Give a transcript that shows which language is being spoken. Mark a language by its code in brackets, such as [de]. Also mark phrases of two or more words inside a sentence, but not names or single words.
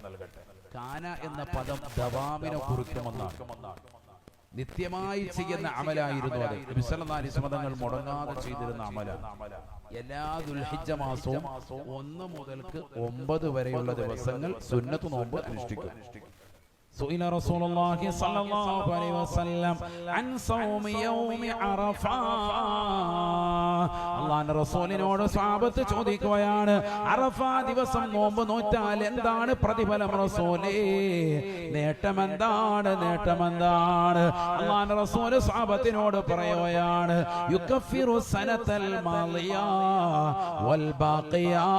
[ml] കാന എന്ന പദം ദവാമിനെ കുറിക്കുമെന്നാണ്. നിത്യമായി ചെയ്യുന്ന അമലായിരുന്നു അത്. നബി [ar] صلى الله عليه وسلم [ml] തങ്ങൾ മുടങ്ങാതെ ചെയ്തിരുന്ന അമലാണ്. എല്ലാ ദുൽഹിജ്ജ മാസവും 1 മുതൽക്ക് 9 വരെയുള്ള ദിവസങ്ങൾ സുന്നത്ത് നോമ്പ് അനുഷ്ഠിക്കും. [ar] سئل رسول الله صلى الله عليه وسلم عن صوم يوم عرفة. [ml] അല്ലാഹുവിന്റെ റസൂലിനോട് സ്വഹാബത്ത് ചോദിക്കുകയാണ്, അറഫ ദിവസം നോമ്പ് നോറ്റാൽ എന്താണ് പ്രതിഫലം റസൂലേ? നേട്ടമെന്താണ്? അല്ലാഹുവിന്റെ റസൂൽ സ്വഹാബത്തിനോട് പറയുകയാണ്, [ar] يكفر السنة الماضية والباقية.